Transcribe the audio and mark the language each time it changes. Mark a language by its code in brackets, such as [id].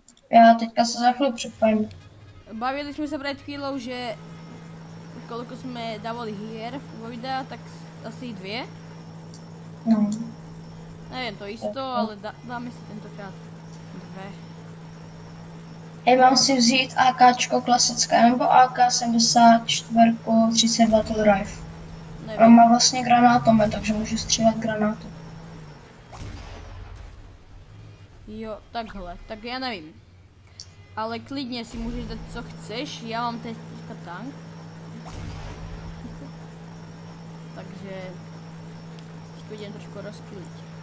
[cs] Já teďka se za chvíli připojím. [sk] Bavili sme sa pred chvíľou, že koľko sme dávali hier vo videa, tak asi 2. No. Neviem to isto, ale dáme si tentokrát 2. [cs] Já mám si vzít AKčko klasické nebo AK-74 32 Tool Rifle. On má vlastně granátomet, takže můžu střílet granátu. Jo, takhle, tak ja nevím. Ale klidně si můžeš dát co chceš, já mám teďka tank. [sk] Takže si to idem trošku rozpiliť.